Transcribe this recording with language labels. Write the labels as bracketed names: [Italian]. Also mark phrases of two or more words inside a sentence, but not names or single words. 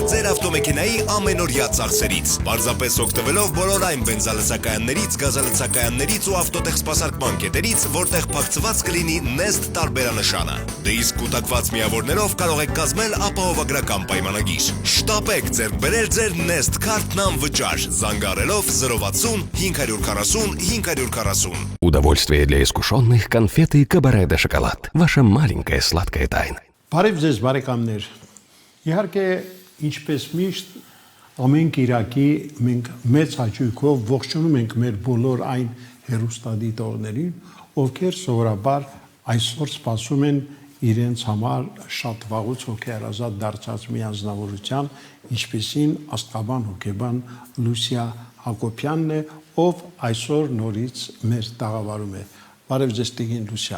[Armenian] ձեր ավտոմեքենայի ամենօրյա ծախսերից, պարզապես օգտվելով բոլոր այն բենզալցակայաններից, գազալցակայաններից ու ավտոտեխսպասարկման կետերից, որտեղ փակցված կլինի Nest տարբերանշանը։ Դե իսկ կուտակված միավորներով կարող եք կազմել ապահովագրական պայմանագիր։ Շտապեք ձեռք բերել ձեր Nest քարտն անվճար, զանգահարելով 060 540 540։ [Russian] Удовольствие для искушенных конфеты Кабаре де шоколад. Ваша маленькая сладкая тайна. [Armenian] Բարև ձեզ բարեկամներ։ Իհարկե, ինչպես միշտ ամեն կիրակի մենք մեծ հաճույքով ողջունում ենք մեր բոլոր այն հեռուստադիտողներին, ովքեր սովորաբար այսօր սպասում են իրենց համար շատ վաղուց հոգեարազատ դարձած մի անձնավորության, ինչպեսին աստղաբան հոգեբան Լուսիա Հակոբյանն է, ով այսօր նորից մեր տաղավարում է։ Բարև ձեզ Տիգին Լուսիա։